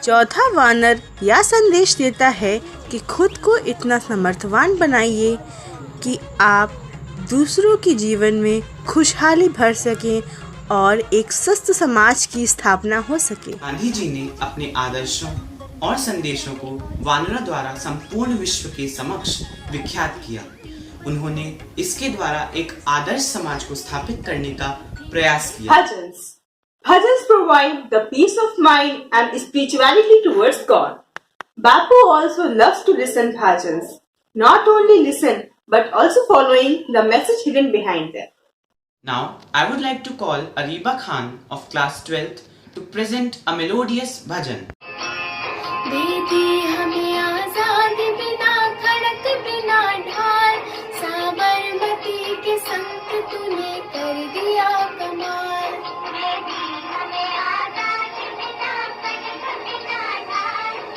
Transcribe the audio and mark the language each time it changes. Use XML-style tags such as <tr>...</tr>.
<hi>चौथा वानर यह संदेश देता है कि खुद को इतना समर्थवान बनाइए कि आप दूसरों के जीवन में खुशहाली भर सकें और एक स्वस्थ समाज की स्थापना हो सके। गांधी जी ने अपने आदर्शों और संदेशों को वानरों द्वारा संपूर्ण विश्व के समक्ष विख्यात किया। उन्होंने इसके द्वारा एक आदर्श समाज को स्थापित करने का प्रयास किया।</hi> <en>Bhajans. Bhajans provide the peace of mind and spirituality towards God. Bapu also loves to listen bhajans. Not only listen, but also following the message hidden behind them. Now, I would like to call Ariba Khan of class 12th to present a melodious bhajan.</en> <hi>दे दे हमें आजादी बिना खड़क बिना ढाल, साबरमती के संत तूने कर दिया कमाल। दे दे हमें आजादी बिना खड़क बिना ढाल,</hi>